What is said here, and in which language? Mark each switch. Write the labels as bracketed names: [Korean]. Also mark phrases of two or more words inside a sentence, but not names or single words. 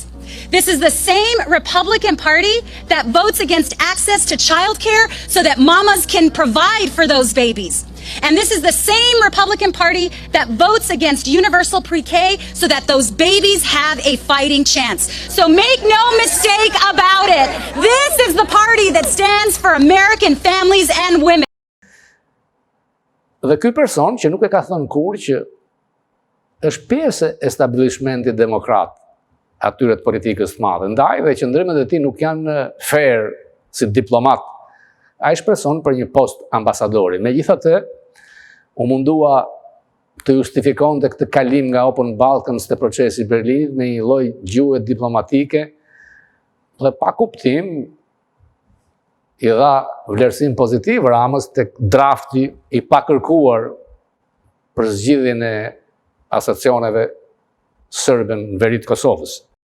[English] This is the same Republican Party that votes against access to child care so that mamas can provide for those babies. And this is the same Republican Party that votes against universal pre-K so that those babies have a fighting chance. So make no mistake about it. This is the party that stands for American families and women. [Albanian] Dhe ky person që nuk e ka thënë kur që është pjesë e establishmentit demokrat atyre të politikës të madhe, ndaj dhe qëndrimet e tij nuk janë fair si diplomat. Ai shpreson për një post ambasadori. Megjithatë, u mundua të justifikonte këtë kalim nga Open Balkans te procesi i Berlinit me një lloj gjuhë diplomatike dhe pa kuptim i dha vlerësim pozitiv Ramës tek drafti i pakërkuar për zgjidhjen e asociacioneve serbe në veri të Kosovës.